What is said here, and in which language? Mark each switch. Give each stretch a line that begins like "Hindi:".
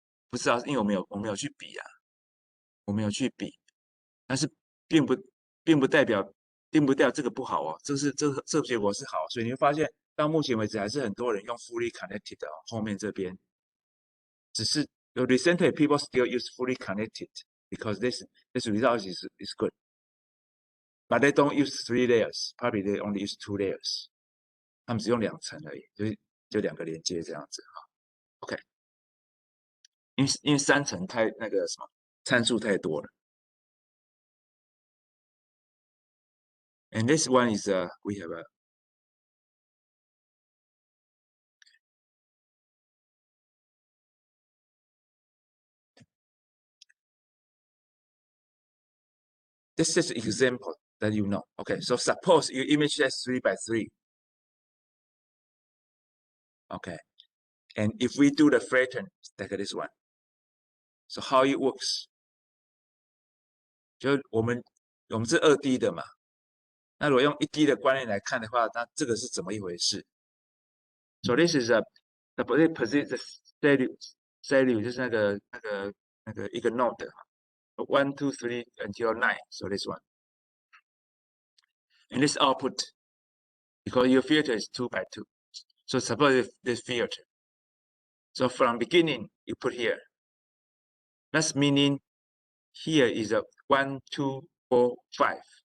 Chinese: 不知道，因为我没有去比啊，我没有去比，但是并不代表这个不好哦，这个结果是好，所以你会发现到目前为止还是很多人用 fully connected 的、哦、后面这边，只是
English: recently people still use fully connected because this result is good, but they don't use 3 layers, probably they only use 2 layers，
Chinese: 他们只用2层而已，就2个连接这样子哈 ，OK。因为3层太那个什么参数太多了。
English: And this one is we have a this is an example that you know. Okay, so suppose your image has 3 by 3. Okay, and if we do the flatten like this one, so how it works?
Chinese: 就我们是2D 的嘛，那如果用1D 的观念来看的话，那这个是怎么一回事 ？
English: So this is the position value
Chinese: 就是那个一个 node 1, 2, 3 until 9.
English: So this one. And this output, because your filter is 2 by 2. So suppose this filter. So from beginning, you put here. That's meaning here is a 1, 2, 4, 5.